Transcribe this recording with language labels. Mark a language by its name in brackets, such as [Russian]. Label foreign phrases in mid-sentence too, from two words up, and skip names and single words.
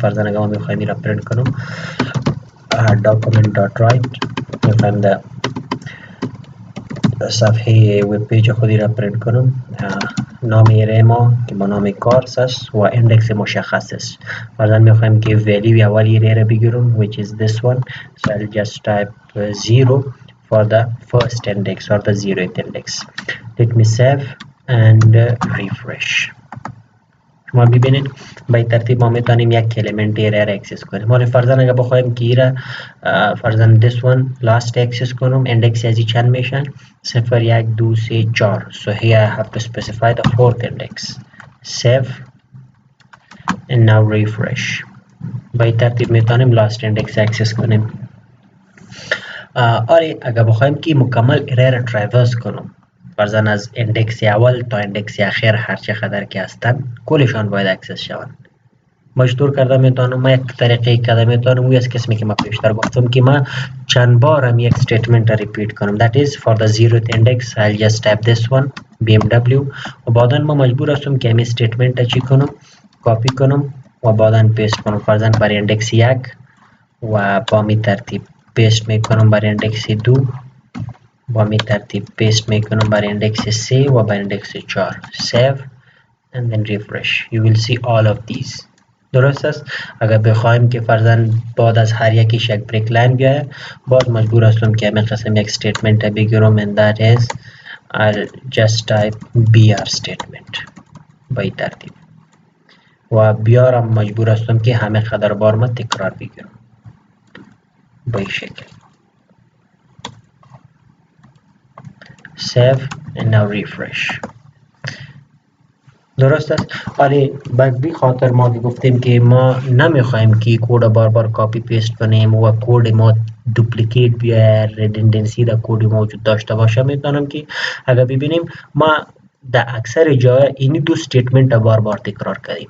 [Persian] فرضاً اگر ما میخوایم ایره پرینت کنم document.write میخوایم در صفحه [English] web page [Persian] خودی را پرینت کنم نام ارائه ما که با نام کارس است و اندکس مشخص است. فرضاً میخوایم که ولیو اولی ارائه را بگیرم [English] which is this one so I'll just type 0 for the first index or the 0th index. Let me save and refresh. [Persian] شما ببینید به این ترتیب ما میتونیم یک element ارائه را اکسس کنیم. حالا فرضاً اگر بخوایم که ایره فرضاً [English] this one last [Persian] اکسس کنم، اندکس ازی چند میشن؟ 0 1 2 3 4. [English] so here I have to specify the fourth index. save and now refresh. [Persian] به این ترتیب میتونیم [English] last index [Persian] اکسس کنیم. آره اگر بخوایم که مکمل ارائه را ترایورس کنم، فرضاً از اندکس اول تا اندکس اخیر هر چقدر که هستن کلشان باید اکسس شوند. ما چطور کرده میتونم؟ ما یک طریقه کرده میتونم وی از قسمی که ما پیشتر گفتم که ما چند بار هم یک statement را ریپیت کنم. [English] that is for the zeroth index I'll just type this one BMW [Persian] و بعدا ما مجبور هستم که همین statement را چی کنم؟ کپی کنم و بعدا پیست کنم. فرضاً برای اندکس 1 و با می ترتیب پیست میکنم برای اندکس 2 با می ترتیب پیست میکنم برای اندکس 3 و برای اندکس 4. [English] save and then refresh. you will see all of these. [Persian] درست است. اگر بخوایم که فرضاً بعد از هر یکیش یک [English] break line [Persian] بیاید، باز مجبور هستم که همین قسم یک statement را بگیرم [English] and that is I'll just type br statement [Persian] با این ترتیب و بیارم مجبور هستم که همه قدر بار ما تکرار بگیرم با این شکل. [English] save and now refresh. [Persian] درست است. ولی به خاطر ما که گفتیم که ما نمیخوایم که کد بار بار [English] copy paste [Persian] کنیم و کد ما دوپلیکیت بیاید، ریدندنسی در کد موجود داشته باشه، میتونم که اگر ببینیم ما در اکثر جای این دو استیتمنت بار بار تکرار کردیم.